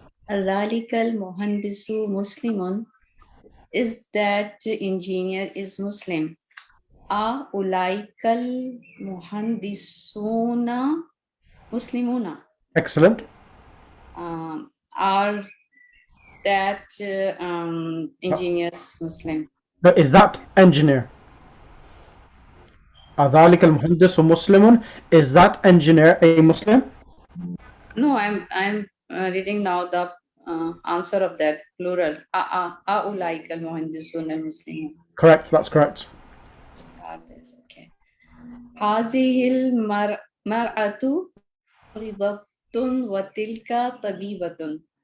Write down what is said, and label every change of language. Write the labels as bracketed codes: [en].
[ar] ذلك المهندس مسلم, [en] is that engineer is Muslim. [ar] أولئك المهندسون مسلمون. [en] Excellent. Are that engineers Muslim? But is that engineer? [ar] أذلك المهندس مسلم, [en] is that engineer a Muslim? No, I'm reading now the answer of that plural. [ar] أولئك المهندسون المسلمون. [en] Correct, that's correct. Okay. [ar] هذه المرأة مريضة وتلك طبيبة.